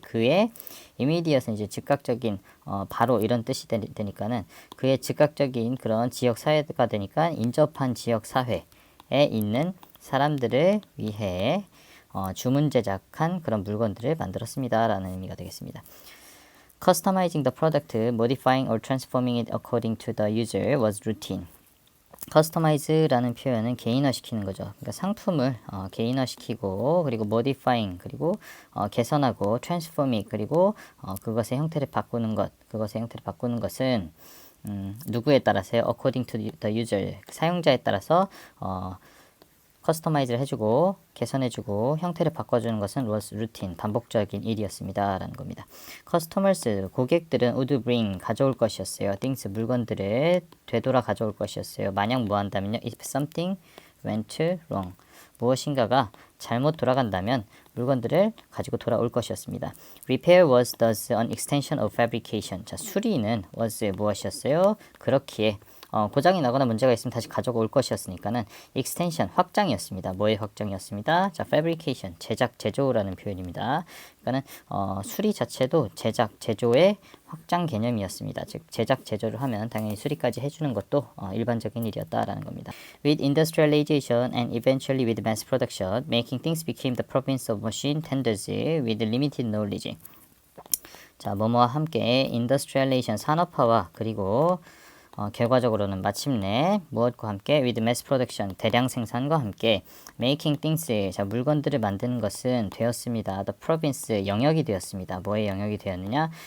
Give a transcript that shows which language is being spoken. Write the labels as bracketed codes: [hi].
[ko] 그의 immediate은 이제 즉각적인 바로 이런 뜻이 되니까는 그의 즉각적인 그런 지역 사회가 되니까 인접한 지역 사회에 있는 사람들을 위해 주문 제작한 그런 물건들을 만들었습니다. 라는 의미가 되겠습니다. [en] Customizing the product, modifying or transforming it according to the user was routine. [ko] customize라는 표현은 개인화시키는 거죠. 그러니까 상품을 개인화시키고 그리고 modifying 그리고 개선하고 transforming 그리고 그것의 형태를 바꾸는 것은 누구에 따라서요? [en] according to the user [ko] 사용자에 따라서 커스터마이즈를 해주고 개선해주고 형태를 바꿔주는 것은 [en] was routine [ko] 반복적인 일이었습니다 라는 겁니다. Customers 고객들은 [en] would bring [ko] 가져올 것이었어요. things 물건들을 되돌아 가져올 것이었어요. 만약 뭐 한다면요 [en] if something went wrong [ko] 무엇인가가 잘못 돌아간다면 물건들을 가지고 돌아올 것이었습니다. [en] Repair was thus an extension of fabrication. [ko] 자, 수리는 was 무엇이었어요? 그렇기에 고장이 나거나 문제가 있으면 다시 가져올 것이었으니까는 extension 확장이었습니다. 뭐의 확장이었습니다? 자, fabrication 제조라는 표현입니다. 그러니까는 수리 자체도 제조의 확장 개념이었습니다. 즉 제조를 하면 당연히 수리까지 해주는 것도 일반적인 일이었다라는 겁니다. [en] With industrialization and eventually with mass production, making things became the province of machine tenders with limited knowledge. [ko] 자, 뭐뭐와 함께 industrialization 산업화와 그리고 결과적으로는 마침내 무엇과 함께 [en] with mass production [ko] 대량 생산과 함께 [en] making things [ko] 자 물건들을 만드는 것은 되었습니다. [en] The province [ko] 영역이 되었습니다. 뭐의 영역이 되었느냐?